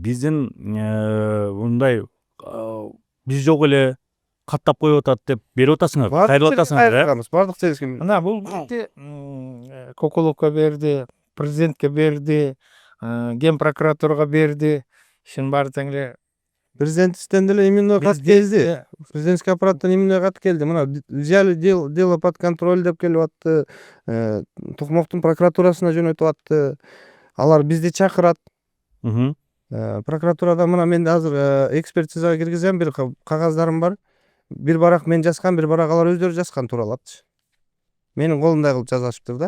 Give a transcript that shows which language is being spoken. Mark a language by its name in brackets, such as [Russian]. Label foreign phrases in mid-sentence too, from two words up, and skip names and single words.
[Kyrgyz] Биздин мындай биз жок эле каттап коюп атат деп берип атасыңар, кайрылып атасыңар. Бардык жерге мына бул бизди Кокуловко берди, президентке берди, ген прокуратурага берди. Ишинин баары тең эле президенттиктен деле именной кат келди. Президентский аппараттан именной кат келди. Мына [Russian] взяли дело под контроль [Kyrgyz] деп келип атты. Токмоктун прокуратурасына жөнөтүп атты. Алар бизди чакырат. Прокуратурада мына мен азыр экспертизага киргизем, бир кагаздарым бар. Бир барак мен жазган, бир барак алар өздөрү жазган тууралапчы. Менин колумдай кылып жазышыптыр да.